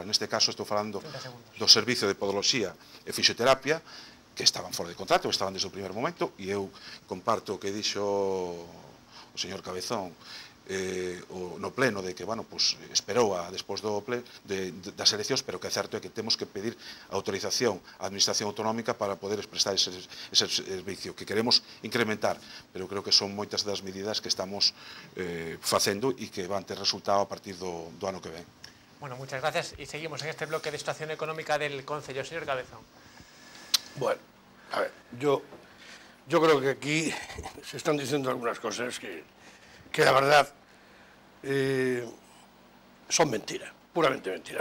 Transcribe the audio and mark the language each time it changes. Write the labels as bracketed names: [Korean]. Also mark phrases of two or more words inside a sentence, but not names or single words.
[Galician] Neste caso estou falando do servicio de podoloxía e fisioterapia, que estaban fora de contrato, que estaban desde o primeiro momento, e eu comparto o que dixo o señor Cabezón no pleno, de que, [Spanish] bueno, pues [Galician] esperou despois das eleccións, pero que é certo é que temos que pedir autorización á Administración Autonómica para poder prestar ese servicio, que queremos incrementar, pero creo que son moitas das medidas que estamos facendo e que van ter resultado a partir do ano que ven. [Spanish] Bueno, muchas gracias, y seguimos en este bloque de situación económica del Concello. Señor Cabezón. Bueno, a ver, yo creo que aquí se están diciendo algunas cosas que la verdad son mentira, puramente mentira.